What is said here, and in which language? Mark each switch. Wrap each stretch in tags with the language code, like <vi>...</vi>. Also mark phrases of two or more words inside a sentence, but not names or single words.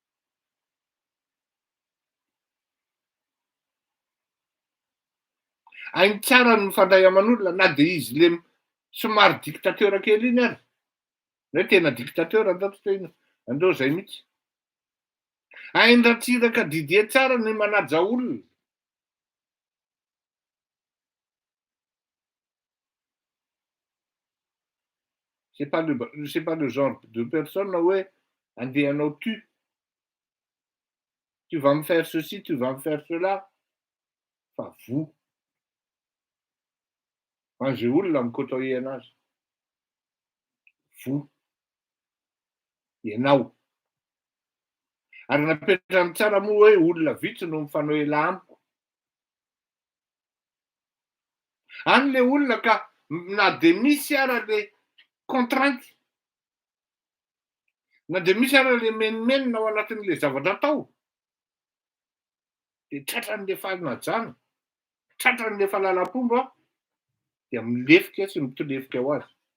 <mg>Hainy tsara ny mifandray aman'olona na dia izy le somary dictateur kely iny ary. Hoe tena dictateur andao zay mihitsy. Hainy Ratsiraka Didier tsara ny manaja olona.</mg> <fr>C'est pas le genre de personne où andehanao tu vas me faire ceci, tu vas me faire cela. Fa vous.</fr> <mg>Zay olona mikotoye anazy. Vous. Ianao. Ary napetrany tsara moa hoe olona vitsy no mifanohela amiko. Any le olona ka na dia misy ara le contrainte, na dia misy ara le menomenona ao anatin'le zavatra atao, dia tratran'le fahanajana, tratran'le fahalalam-pomba dia milefika sy mitolefika ho azy.</mg>